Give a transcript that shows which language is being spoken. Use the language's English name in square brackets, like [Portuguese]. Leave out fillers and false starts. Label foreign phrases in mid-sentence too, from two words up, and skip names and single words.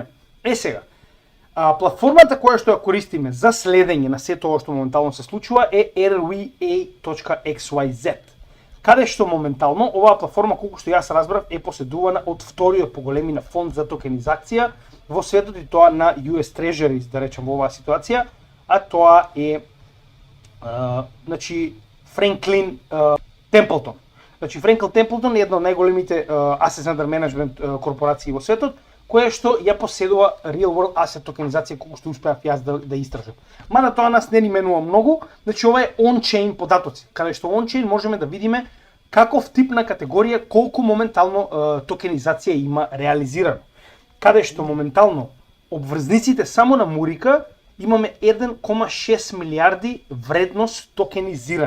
[Macedonian] Сега, платформата која што ја користиме за следење на сето ова што моментално се случува е RWA.XYZ, каде што моментално оваа платформа, колку што јас разбрав, е поседувана од вториот по големина фонд за токенизација во светот, и тоа на [English] US Treasuries, [Macedonian] да речем, во оваа ситуација, а тоа е значи Франклин Темплтон. Значи Франклин Темплтон е една од најголемите [English] asset under management [Macedonian] корпорации во светот, која што ја поседува [English] real world asset [Macedonian] токенизација, колку што успеав јас да истражам. Мада тоа нас не ни менува многу, значи ова е on-chain податоци, каде што on-chain можеме да видиме каков тип на категорија, колку моментално токенизација има реализирано. Каде што моментално обврзниците само на Мурика имаме 1,6 милиарди вредност токенизирани.